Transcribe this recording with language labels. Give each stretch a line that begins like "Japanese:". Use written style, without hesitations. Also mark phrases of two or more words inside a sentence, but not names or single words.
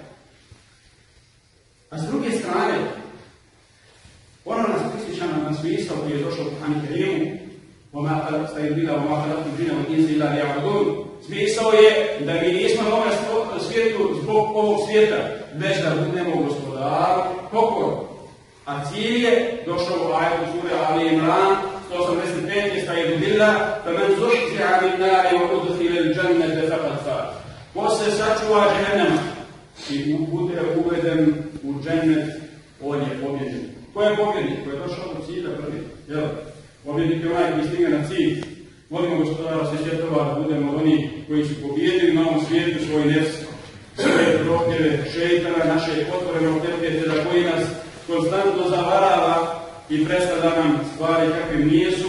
Bosnian: A s druge strane, ono nas prisjeća na smisao koji je došao u Kur'anu Kerimu, smisao je da mi nismo na ovom svijetu zbog ovog svijeta, već da budemo gospodaru pokoru. A cilj je došao u ajetu sure Ali Imran 185. Stajedu billah,
Arabic: فَمَنْ زُحْزِحَ عَنِ النَّارِ وَأُدْخِلَ الْجَنَّةَ فَقَدْ فَازَ.
Bosnian: ko se sačuva džehennema i bude uveden u džennet, on je pobjednik. Ko je pobjednik? Ko je došao do cilja prvi? Jel? Pobjednik je onaj koji stigne na cilj. Molimo Gospodara sve svjetova da budemo oni koji su pobjedili na ovom svijetu svoj nefs, svoje prohtjeve, šeitana, naše otvorenog neprijatelja koji nas konstantno zavarava i predstavlja nam stvari kakve nisu.